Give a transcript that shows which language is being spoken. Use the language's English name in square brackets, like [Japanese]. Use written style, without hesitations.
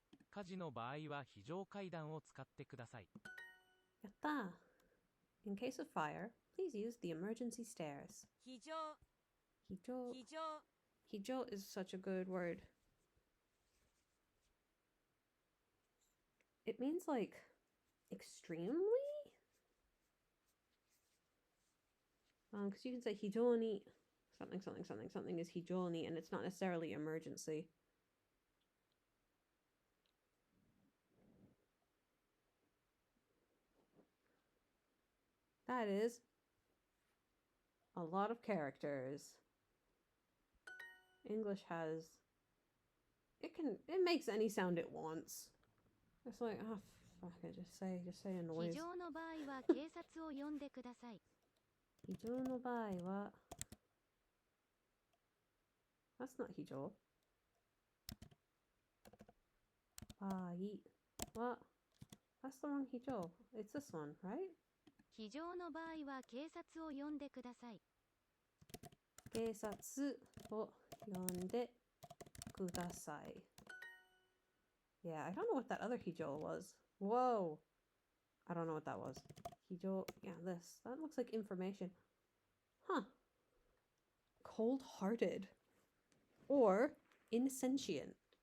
[Japanese] 火事の場合は非常階段を使ってください。やった。 [English] In case of fire, please use the emergency stairs. [Japanese] 非常非常非常 [English] 非常 is such a good word. It means like extremely? Because you can say 非常に something something something something is 非常に and it's not necessarily emergency. That is a lot of characters. English has it makes any sound it wants. It's like, oh fuck it, just say a [Japanese] 非 [English] noise. [Japanese] 常の場合は警察を呼んでください。非常の場合は [English] That's not [Japanese] 非常。場合は [English] That's the wrong 非常. It's this one, right? [Japanese] 非常の場合は警察を呼んでください。警察を呼んでください. [English] Yeah, I don't know what that other 非常 was. Whoa. I don't know what that was. 非常, yeah, this. That looks like information. Huh. Cold-hearted. Or insentient.